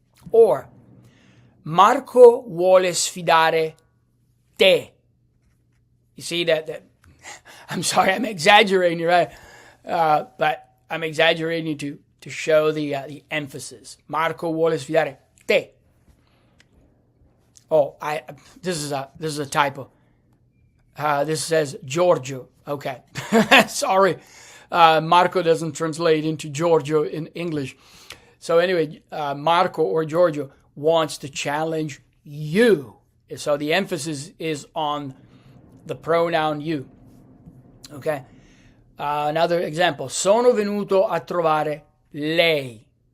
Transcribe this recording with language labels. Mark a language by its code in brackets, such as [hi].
[it] Or, Marco vuole sfidare te. [en] You see that I'm sorry, I'm exaggerating, right? But I'm exaggerating to show the emphasis. [it] Marco vuole sfidare te. [en] Oh, this is a typo. This says Giorgio. Okay, sorry. Marco doesn't translate into Giorgio in English. So anyway, Marco or Giorgio wants to challenge you. So the emphasis is on the pronoun you. Okay. Another example. [it] Sono venuto a trovare lei.